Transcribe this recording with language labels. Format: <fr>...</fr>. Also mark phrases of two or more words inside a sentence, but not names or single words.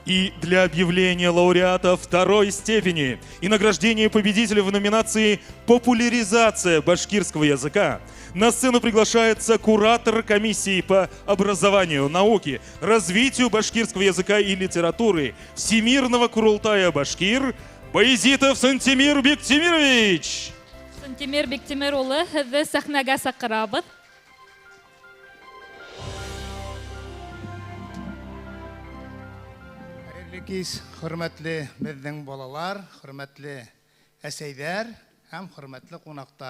<ru>И для объявления лауреата второй степени и награждения победителя в номинации «Популяризация башкирского языка» на сцену приглашается куратор комиссии по образованию, науке, развитию башкирского языка и литературы Всемирного Курултая Башкир Баязитов Сантимир Бектимирович.</ru> <ba>Сантимир Бектимир улы, һеҙҙе сәхнәгә саҡырабыҙ. Кис, хөрмәтле безнең балалар, хөрмәтле әсәйҙәр һәм хөрмәтле ҡунаҡтар.</ba>